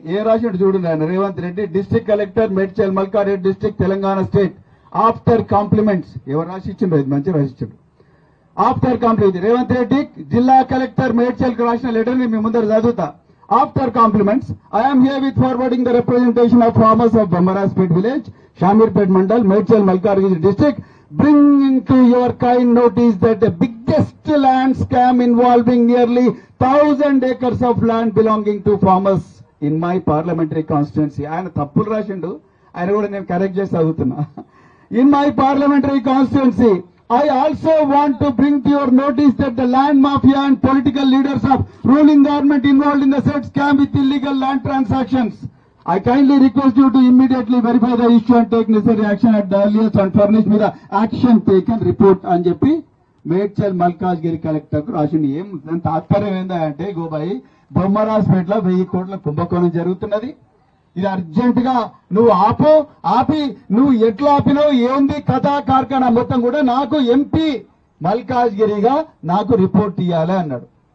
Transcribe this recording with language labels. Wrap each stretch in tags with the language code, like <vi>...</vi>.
<te>ఏ రాశాడు చూడండి ఆయన, Revanth Reddy district collector Medchal Malkareddy district Telangana state after compliments. ఎవరు రాసిచ్చిండు? ఇది మంచి రాసిచ్చాడు. ఆఫ్టర్ కాంప్లిమెంట్స్ రేవంత్ రెడ్డి జిల్లా కలెక్టర్ మేడ్చల్ కు రాసిన లెటర్ ని మీ ముందర చదువుతా.</te> <en>After compliments, I am here with forwarding the representation of farmers of Bamaraspet village, Shamirpet Mandal, Medchal, Malkargiri district, bringing to your kind notice that the biggest land scam involving nearly 1000 acres of land belonging to farmers in my parliamentary constituency.</en> <te>ఆయన తప్పులు రాసిండు, ఆయన కూడా నేను correct చేసి చదువుతున్నా.</te> <en>In my parliamentary constituency, I also want to bring to your notice that the land mafia and political leaders of ruling government involved in the said scam with illegal land transactions. I kindly request you to immediately verify the issue and take necessary action at the earliest and furnish me the action taken report</en> <te>అని చెప్పి Medchal Malkajgiri collector కు రాసింది. ఏం దాని తాత్పర్యం ఏందంటే, గోబాయి బొమ్మరాజ్పేటలో 1000 కోట్ల కుంభకోణం జరుగుతున్నది, ఇది అర్జెంట్ గా నువ్వు ఆపి నువ్వు ఎట్లా ఆపినావు, ఏంది కథా కార్ఖానా మొత్తం కూడా నాకు ఎంపీ మల్కాజ్గిరిగా నాకు రిపోర్ట్ ఇవ్వాలి అన్నాడు.</te>